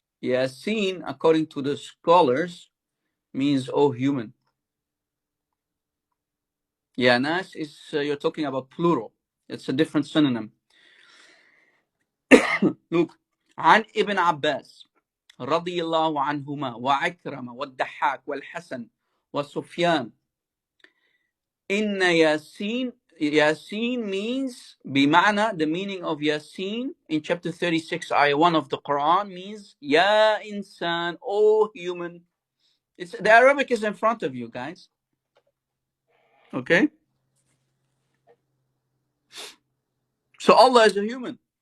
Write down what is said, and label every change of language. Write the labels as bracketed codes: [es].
[en] Yasin, according to the scholars, means oh human. Ya nas is you're talking about plural. It's a different synonym. Look, [ar] عن ابن عباس رضي الله عنهما وعكرمة والضحاك والحسن وسفيان إن ياسين. [en] Yasin means [ar] بمعنى, [en] the meaning of Yasin in chapter 36 ayah 1 of the Quran means Ya insan, oh human. The Arabic is in front of you guys. Okay, so Allah is a human.